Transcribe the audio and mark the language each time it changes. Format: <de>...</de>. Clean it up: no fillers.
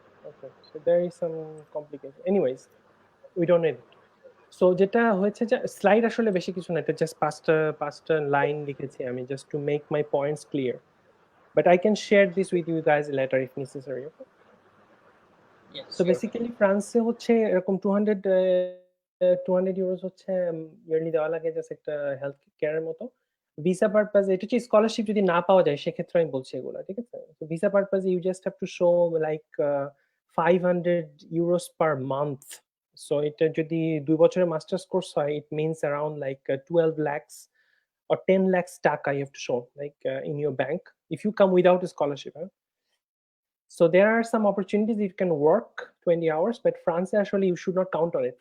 <en>Okay, so there is some complication. Anyways, we don't need it.</en> <bn>So যেটা হয়েছে যে slide আসলে বেশি কিছু না, এটা জাস্ট পাঁচটা লাইন লিখেছি আমি</bn> <en>just to make my points clear. But I can share this with you guys later if necessary. Okay? Yes, So sure.</en> <bn>basically ফ্রান্সে হচ্ছে এরকম 200 ইউরোস হচ্ছে ইয়ারলি দেওয়া লাগে জাস্ট একটা হেলথ কেয়ারের মতো। ভিসা পারপাস এটা হচ্ছে স্কলারশিপ যদি না পাওয়া যায় সেক্ষেত্রে আমি বলছি এগুলো, ঠিক আছে?</bn> <en>তো visa purpose you just have to show like 500 euros per month. So</en> <bn>এটা যদি 2 বছরের মাস্টার্স কোর্স হয়</bn> <en>It means around like 12 lakhs or 10 lakhs টাকা you have to show like in your bank if you come without a scholarship. So there are some opportunities you can work 20 hours, but France actually you should not count on it.</en>